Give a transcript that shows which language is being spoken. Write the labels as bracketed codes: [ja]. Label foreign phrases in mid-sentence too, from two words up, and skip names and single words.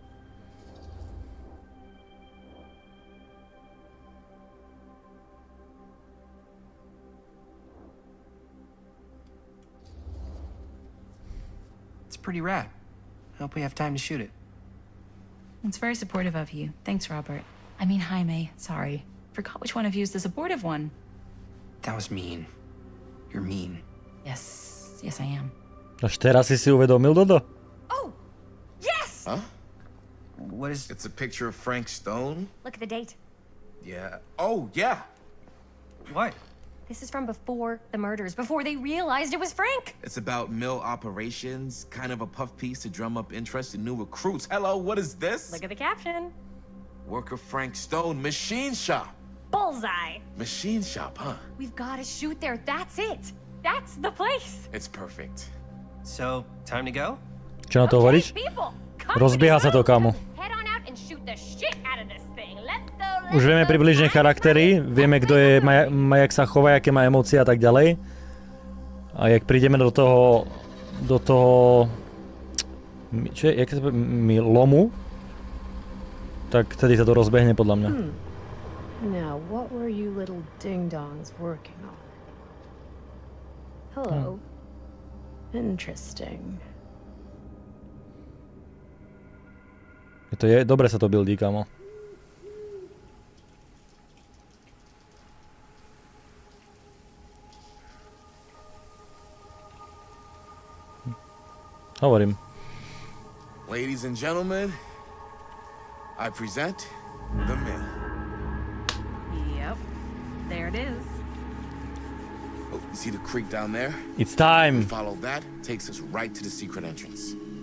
[en] It's pretty rad. I hope we have time to shoot it. It's very supportive of you. Thanks, Robert. I mean, Jaime, sorry. Forgot which one of you is the supportive one. That was mean. You're mean. Yes, yes I am. [sk] Až teraz si uvedomil, Dodo? [en] Oh, yes! Huh? What is... It's a picture of Frank Stone? Look at the date. Yeah. Oh, yeah. What? This is from before the murders, before they realized it was Frank. It's about mill operations, kind of a puff piece to drum up interest in new recruits. Hello, what is this? Look at the caption. Worker Frank Stone, machine shop. Bullseye. Machine shop, huh? We've got to shoot there. That's it. That's the place. It's perfect. So, time to go? [sk] Čo na to hovoríš? [en] People, [sk] Rozbieha sa to, kamo. [en] head on out and shoot the shit out of this thing. Let's go. [sk] Už vieme približne charaktery, vieme, kto je, jak sa chová, aké má emócie a tak ďalej. A jak prídeme do toho... Čo je, jak sa povie, lomu, tak tedy sa to rozbehne podľa mňa. [en] Now, what were you little ding-dongs working on? Hello. Interesting. [sk] Dobre sa to buildí, kamo. Hovorím. [en] Ladies and gentlemen, I present the mill. Yep, there it is. Oh, you see the creek down there? It's time. Follow that, takes us right to the secret entrance.